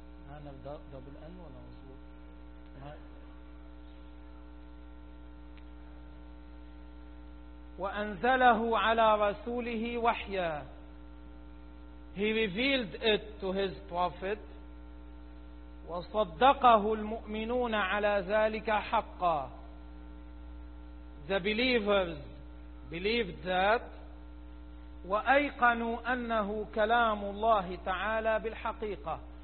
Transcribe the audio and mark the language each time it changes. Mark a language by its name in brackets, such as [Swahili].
[English] Manner double N [Arabic] ولا مزبوط؟ وأنزله على رسوله وحيا. [English] He revealed it to his prophet. [Arabic] وصدقه المؤمنون على ذلك حقا. [English] The believers believed that. [Arabic] وأيقنوا أنه كلام الله تعالى بالحقيقة.